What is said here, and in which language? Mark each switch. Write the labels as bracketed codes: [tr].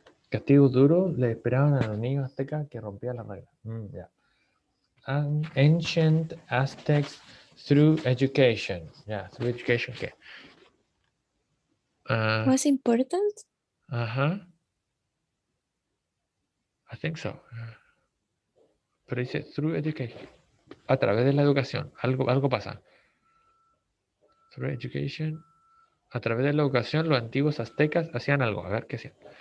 [es] Castigo duro le esperaban a los niños aztecas que rompían la regla. [en] Yeah. Ancient Aztecs through education. Yeah, through education. [es] ¿Qué? [en] Was important? I think so. [es] Pero dice [en] through education. [es] A través de la educación. Algo pasa. [en] Through education. [es] A través de la educación, los antiguos aztecas hacían algo. A ver qué hacían.